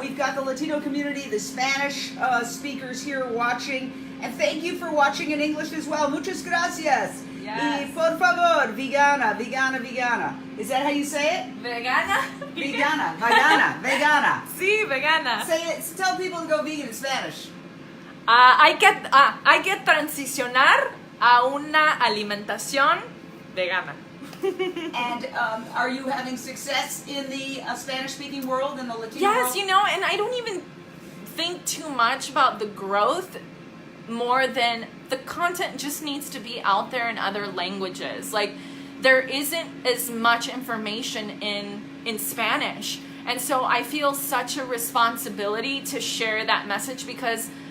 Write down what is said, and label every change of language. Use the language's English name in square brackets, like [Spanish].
[English] We've got the Latino community, the Spanish speakers here watching. And thank you for watching in English as well. [Spanish] Muchas gracias. [English] Yes. [Spanish] Y por favor, vegana, vegana, vegana. [English] Is that how you say it? [Spanish] Vegana? Vegana, vegana, vegana. Sí, vegana. [English] Say it. Tell people to go vegan in Spanish. [Spanish] Hay que transicionar a una alimentación vegana. [English] And are you having success in the Spanish-speaking world, in the Latino Yes, world? you know, and I don't even think too much about the growth more than the content just needs to be out there in other languages. Like, there isn't as much information in Spanish. And so I feel such a responsibility to share that message because